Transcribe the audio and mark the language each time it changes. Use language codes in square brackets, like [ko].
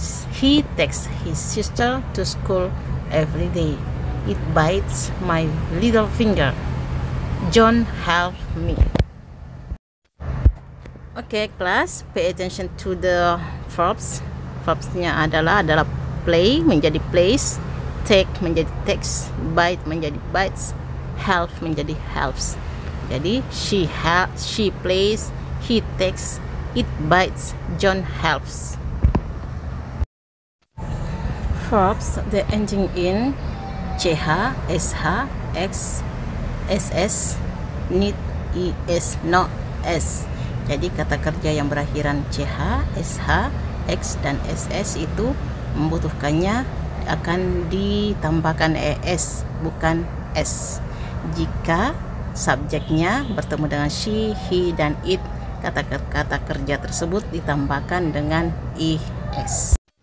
[en] He takes his sister to school every day. It bites my little finger. John help me. Okay, class, pay attention to the verbs. [id] Verbsnya adalah play menjadi plays, take menjadi takes, bite menjadi bites, help menjadi helps. Jadi [en] she plays, he takes, it bites, John helps. Verbs that ending in ch, sh, x, ss, need, es, not s. [id] Jadi kata kerja yang berakhiran ch, sh, x, dan ss itu membutuhkannya akan ditambahkan es, bukan s. Jika subjeknya bertemu dengan she, he, dan it, kata kerja tersebut ditambahkan dengan es.